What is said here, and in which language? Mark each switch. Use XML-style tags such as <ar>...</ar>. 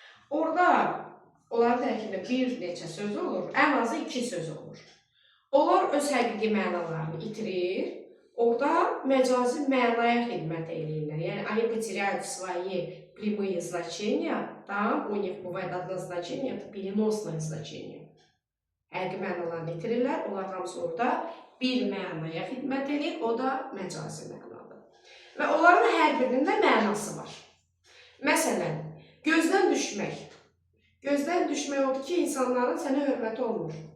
<az>Orada onların tərkibində bir neçə söz olur, ən azı 2 söz olur. Onlar öz həqiqi mənalarını itirir, orada məcazi mənaya xidmət edirlər. Yəni,</az> <ru>они потеряют свои прямые значения, там у них бывает однозначение, это переносное значение.</ru> <az>Həqiqi mənalarını itirirlər, onlar hamısı orada bir mənaya xidmət edir, o da məcazi mənadır. Və onların hər birinin də mənası var. Məsələn, gözdən düşmək. Gözdən düşmək odur ki, insanların sənə hörməti olmur.</az>